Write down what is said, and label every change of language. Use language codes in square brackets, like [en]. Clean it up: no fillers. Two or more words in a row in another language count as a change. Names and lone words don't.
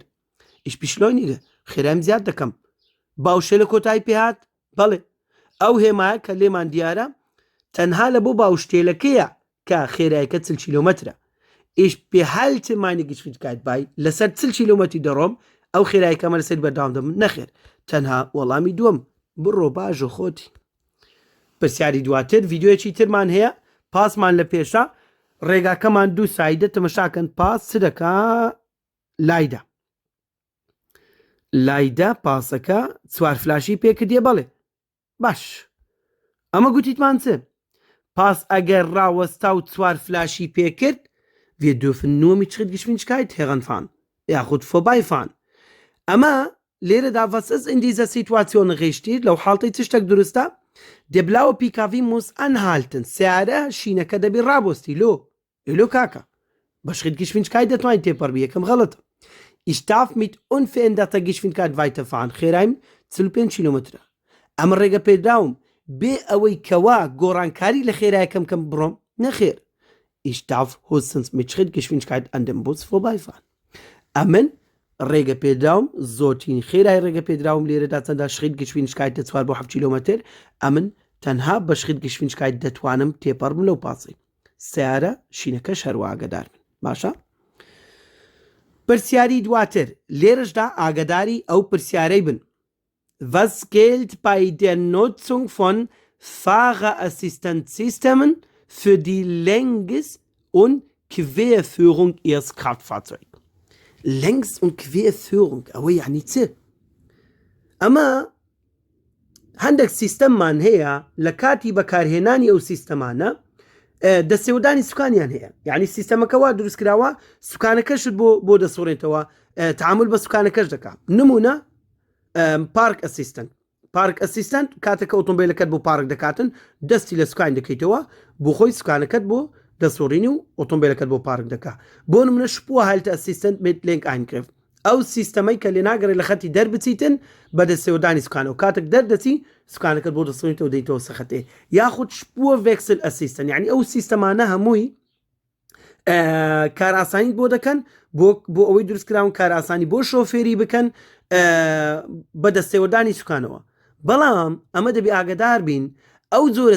[ckb] ئیش پیشلۆی نیگە خێرایم زیاد دەکەم باوشێ لە کۆتایی پێهات بەڵێ ئەو هێمایە کە لێمان دیارە تەنها لە بۆ باوشتێلەکەیە کە خێرایەکە 40 کیلۆمەترە ئیش پێ هەلتمانی گشتکات بای لەسەر 40 کیلۆمەتری دەڕۆم ئەو خێرایەکەمە لەسەر بەرداوام دەم نەخێر تەنها وەڵامی دووەم بڕۆ باژە خۆتی پرسیاری دواتر ڤیددیۆیەکی ترمان هەیە پاسمان لە پێشە ڕێگاکەمان دوو سایدە تەمەشاکەن پاس چ دەکا لایدا پاسەکە چوار فلاشی پێکردیە بەڵێ باش ئەمە گوتیتمان چ پاس ئەگەر ڕاوەستا و چوار فلاشی پێکرد [de] wir dürfen nur mit Schrittgeschwindigkeit heranfahren [ckb] یاخود vorbeifahren ئەمە لێرەدا [de] was ist in dieser Situation richtig [ckb] لەو حاڵتەی چ شتێک دروستە [de] der blaue PKW muss anhalten [ckb] سیارە شینەکە دەبێت ڕابۆستی لۆ کاکە بە Schrittgeschwindigkeit دەتوانین تێپەڕبی یەکەم غەڵەتە [de] ich darf mit unveränderter Geschwindigkeit weiterfahren [ckb] خێرایم 45 کیلۆمەترە ئەمە ڕێگە پێدراوم بێ ئەوەی کەوا گۆڕانکاری لە خێرایەکەم کەم بڕۆم نەخێر [de] ich darf höchstens mit Schrittgeschwindigkeit an dem Bus vorbeifahren [ckb] ئەمن ڕێگە پێدراوم زۆرترین خێرای ڕێگە پێدراوم لێرەدا چەندە Schrittgeschwindigkeit 4 بۆ 7 کیلۆمەتر ئەمن تەنها بە Schrittgeschwindigkeit دەتوانم تێپەڕبم لەو پاسی سیارە شینەکەش هەروە ئاگادار بن باشە پرسیاری دواتر لێرەشدا ئاگاداری ئەو پرسیارەی بن [de] was gilt bei der Nutzung von Fahrerassistenzsystemen für die Länges- und Querführung ihres Kraftfahrzeugs Längs- und Querführung [ckb] ئەوە یعنی چ ئەمە هەندێک سیستەممان هەیە لە کاتی بەکارهێنانی ئەو سیستەمانە دەستێوەدانی سوکانیان هەیە یعنی سیستەمەکەوا دروستکراوە سوکانەکەشت بۆ دەسۆڕێتەوە تعامل بە سوکانەکەش دەکات نمونە پارک ئەسیستەنت کاتێکە ئۆتۆمبیلەکەت بۆ پارک دەکاتن دەستی لە سوکان دەکەیتەوە بۆ خۆی سوکانەکەت بۆ دەسۆڕینی و ئۆتۆمبیلەکەت بۆ پارک دەکات بۆ نمونە شپووە هەلتە ئەسیستەنت [de] mit Lenk eingriff [ckb] ئەو سیستەمەی کە لێناگەڕێت لە خەتی دەربچیتن بە دەستێوەدانی سوکانەوە کاتێک دەردەچی سوکانەکەت بۆ دەسۆڕینیتەوە دەیتەوە سەخەتێ یاخود شپووە ڤێکسل ئەسیستەن یعنی ئەو سیستەمانە هەمووی کار ئاسانی بۆ دەکەن بۆ ئەوەی دروستکراون کار ئاسانی بۆ شۆفێری بکەن بە دەستێوەدانی سوکانەوە بەڵام ئەمە دەبێ ئاگادار بین ئەو جۆرە